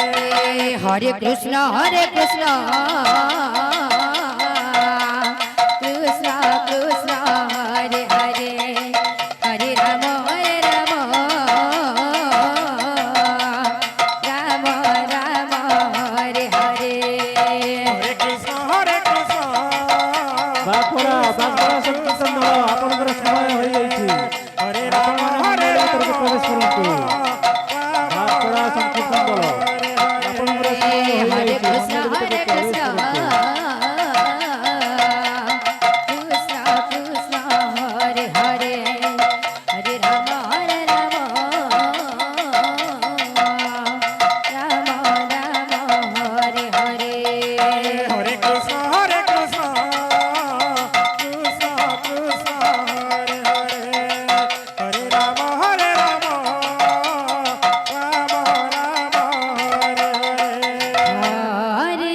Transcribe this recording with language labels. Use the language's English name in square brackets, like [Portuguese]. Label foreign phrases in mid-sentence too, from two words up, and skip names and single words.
[Sanskrit] हरे कृष्ण कृष्ण कृष्ण हरे हरे हरे राम राम राम हरे हरे Hare Rama Rama Rama Hare Hare हरे कृष्ण कृष्ण [Odia] ବାପରା ସଂକୀର୍ତ୍ତନ ଦଳ ଆପଣଙ୍କର ସମୟ ହୋଇଯାଇଛି [Sanskrit] हरे राम [Odia] ଆପଣମାନେ ଭିତରକୁ ପ୍ରବେଶ କରନ୍ତୁ ବାପରା ସଂକୀର୍ତ୍ତନ ଦଳ ଆପଣଙ୍କର ସମୟ [Sanskrit] Hare [Odia] ହୋଇଯାଇଛି [Sanskrit] Krishna [Odia] ମନ୍ଦିର ଭିତରକୁ ପ୍ରବେଶ [Sanskrit] Krishna [Odia] କରନ୍ତୁ [Sanskrit] कृष्ण हरे हरे हरे राम राम हरे हरे Rama Rama Hare Hare हरे कृष्ण कृष्ण कृष्ण हरे हरे हरे राम राम हरे हरे Hare Rama Rama Hare Hare